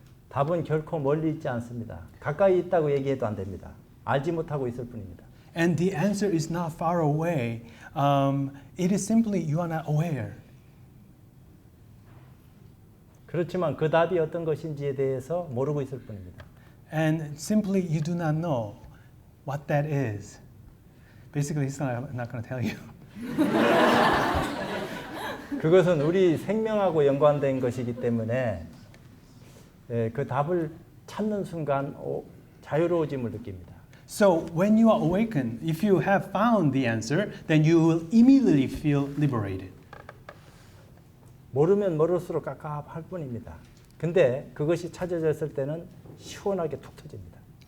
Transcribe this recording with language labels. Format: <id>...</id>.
<ko>답은 결코 멀리 있지 않습니다. 가까이 있다고 얘기해도 안 됩니다. 알지 못하고 있을 뿐입니다.</ko> <en>And the answer is not far away. It is simply you are not aware.</en> <ko>그렇지만 그 답이 어떤 것인지에 대해서 모르고 있을 뿐입니다.</ko> <en>And simply you do not know what that is. Basically, he's not going to tell you.</en> <ko>그것은 우리 생명하고 연관된 것이기 때문에 그 답을 찾는 순간 자유로워짐을 느낍니다.</ko> <en>So when you are awakened, if you have found the answer, then you will immediately feel liberated.</en> <ko>모르면 모를수록 깝깝할 뿐입니다. 근데 그것이 찾아졌을 때는 시원하게 툭 터집니다.</ko>